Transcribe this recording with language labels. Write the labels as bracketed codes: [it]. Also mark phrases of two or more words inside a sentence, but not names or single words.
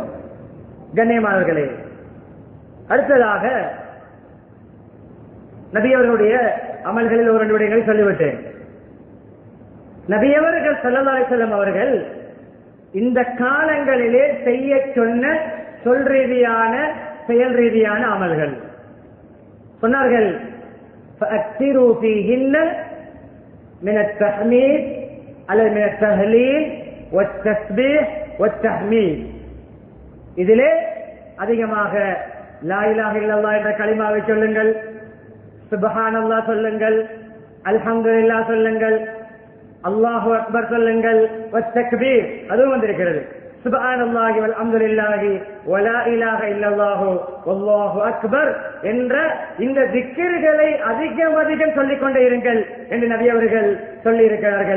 [ta] கண்ணியமானவர்களே, அடுத்ததாக நபியவர்களுடைய அமல்களில் ஒரு 2 விடயங்களை சொல்லிவிட்டேன். நபியவர்கள் [ar] صلى الله عليه وسلم [ta] அவர்கள் இந்த காலங்களிலே செய்ய சொன்ன சொல் ரீதியான, செயல் ரீதியான அமல்கள் சொன்னார்கள். [ar] فَأَكْثِرُوا فِيهِنَّ مِنَ التَّحْمِيدِ அல்லது من التهليل والتسبيح والتحميد, [ta] இதிலே அதிகமாக [ar] لا إله إلا الله [ta] என்ற கலிமாவை சொல்லுங்கள், சுப்ஹானல்லாஹ் சொல்லுங்கள், அல்ஹம்துலில்லாஹ் சொல்லுங்கள், [ar] الله أكبر [ta] சொல்லுங்கள், வத்தக்பீர் அதுவும் வந்திருக்கிறது. [ar] سبحان الله والحمد لله ولا إله إلا الله والله أكبر [ta] என்ற இந்த திக்ர்களை அதிகம் அதிகம் சொல்லிக் கொண்டே இருங்கள் என்று நபி அவர்கள் சொல்லி இருக்கிறார்கள்.